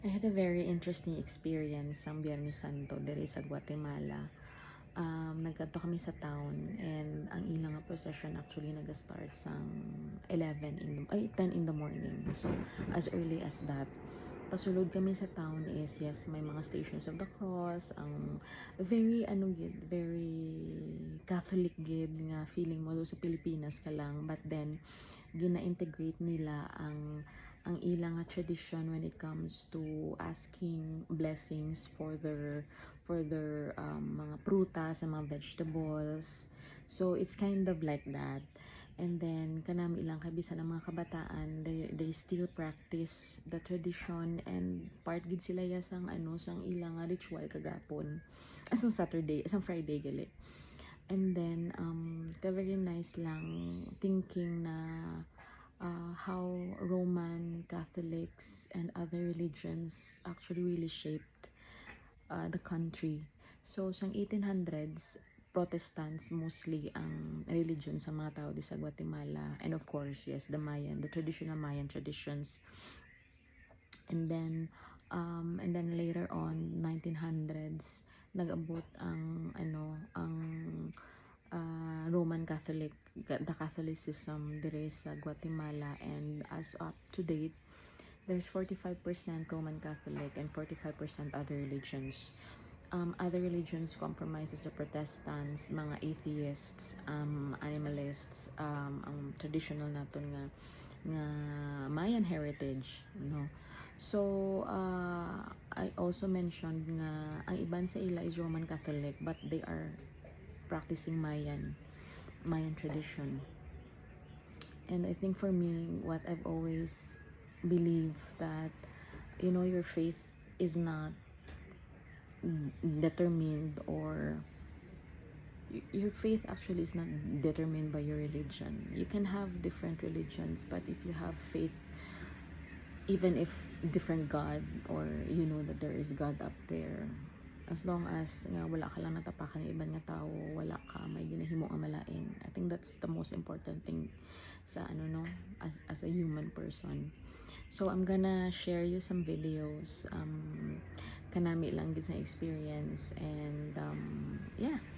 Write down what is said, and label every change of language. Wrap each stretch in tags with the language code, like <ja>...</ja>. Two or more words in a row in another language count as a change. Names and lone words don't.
<en>I had a very interesting experience</en> <hil>ang Biyernes Santo diri sa Guatemala. Nagkadto kami sa town and ang ilang nga procession actually nag-start sang 10</hil> <en>in the morning. So, as early as that,</en> <hil>pasulod kami sa town</hil> <en>is yes,</en> <hil>may mga Stations of the Cross, ang</hil> <en>very very Catholic</en> <hil>gid nga feeling mo sa Pilipinas ka lang,</hil> <en>but then</en> <hil>gina-integrate nila ang ilang nga</hil> <en>tradition when it comes to asking blessings for their</en> <hil>mga prutas and mga vegetables.</hil> <en>So it's kind of like that. And then</en> <hil>kanami ilang kabisan ng mga kabataan,</hil> <en>they still practice the tradition and part</en> <hil>gid sila ya sang sang ilang nga ritual kagapon. Asang Saturday, asang Friday gali.</hil> <en>And then very nice lang thinking na how Roman Catholics and other religions actually really shaped the country. So,</en> <hil>sa 1800s,</hil> <en>Protestants mostly</en> <hil>ang religion sa mga tao di sa Guatemala.</hil> <en>And of course, yes, the traditional Mayan traditions. And then later on, 1900s,</en> <hil>nag-abot ang</hil> <en>Roman Catholic, the Catholicism</en> <hil>dire sa Guatemala,</hil> <en>and as up to date, there's 45% Roman Catholic and 45% other religions. Other religions compromises the Protestants,</en> <hil>mga atheists, animalists, ang traditional naton nga Mayan heritage, no.</hil> <en>So I also mentioned</en> <hil>nga ang iban sa ila</hil> <en>is Roman Catholic, but they are practicing Mayan tradition. And I think for me, what I've always believed that your faith is not determined, or your faith actually is not determined by your religion. You can have different religions, but if you have faith, even if different God, or you know that there is God up there, as long as</en> <hil>nga wala ka lang natapakan ng ibang nga tao, wala ka may ginahimo nga malain,</hil> <en>I think that's the most important thing sa as a human person. So I'm gonna share you some videos</en> <hil>kanami lang gid sa</hil> <en>experience, and yeah,</en>